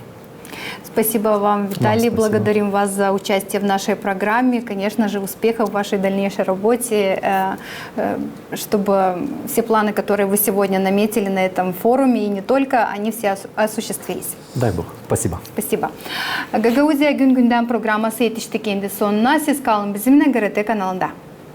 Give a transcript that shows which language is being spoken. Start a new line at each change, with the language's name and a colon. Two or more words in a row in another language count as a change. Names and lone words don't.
Russian: Спасибо вам, Виталий. Спасибо. Благодарим вас за участие в нашей программе. Конечно же, успехов в вашей дальнейшей работе, чтобы все планы, которые вы сегодня наметили на этом форуме, и не только, они все осуществились. Дай Бог. Спасибо.
Gagauz: Спасибо. Гагаузия Gün Gündem программасы yetiştik endi sonuna. Siz kalın bizimle GRT kanalında.